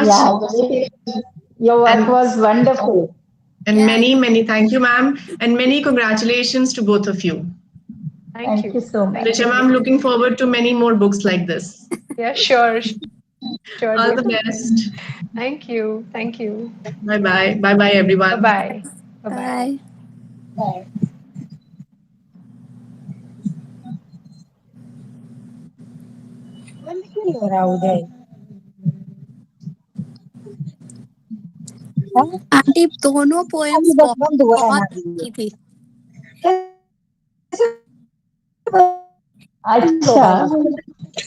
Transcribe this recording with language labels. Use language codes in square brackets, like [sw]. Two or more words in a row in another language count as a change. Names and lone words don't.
[en] Yeah, your work was wonderful. And Yeah, many thank you, ma'am, and many congratulations to both of you. Thank you. so much. Richa, I'm looking forward to many more books like this. Yeah, sure. Sure. All the dear. best. Thank you. Thank you. Bye bye. Bye bye, everyone. Bye-bye. Bye-bye. bye. [hi] आंटी दोनों पोएम्स बहुत अच्छी थी. अच्छा